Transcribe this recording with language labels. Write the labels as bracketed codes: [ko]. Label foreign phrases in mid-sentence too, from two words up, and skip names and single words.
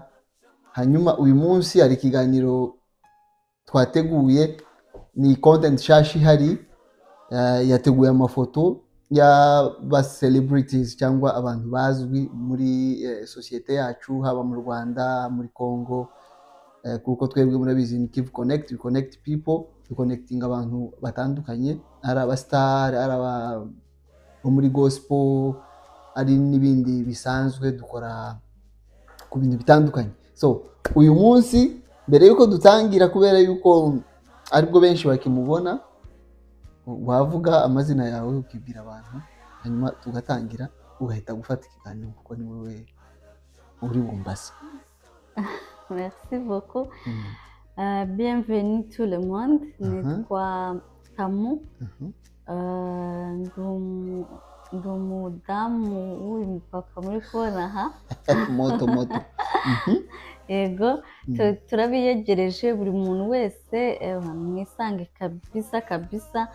[rw] Hanyuma uyu munsi hari ikiganiro twateguye, ni content shashi hari, yateguye amafoto y'aba celebrities cyangwa abantu bazwi muri societe yacu, haba mu Rwanda, muri Congo, kuko twebwe murabizi ni Kivu Connect, [en] we connect people, we connecting [rw] abantu batandukanye, ari aba star, ari aba muri gospel, ari n'ibindi bisanzwe, dukora ku bintu bitandukanye. So uyu munsi mbere yuko dutangira, kubera yuko aribwo benshi bakimubona, wavuga amazina yawe ukibwira abantu, hanyuma tugatangira ugahita gufata ikiganiro kuko ni wowe uri bumbase. [fr] Merci beaucoup. Bienvenue tout le monde. [rw] Nitwa Tamu. Ndi umudamu w'umupapa muri kubona aha. Moto. Yego, turabiyegereje buri muntu wese, mwisange kabisa.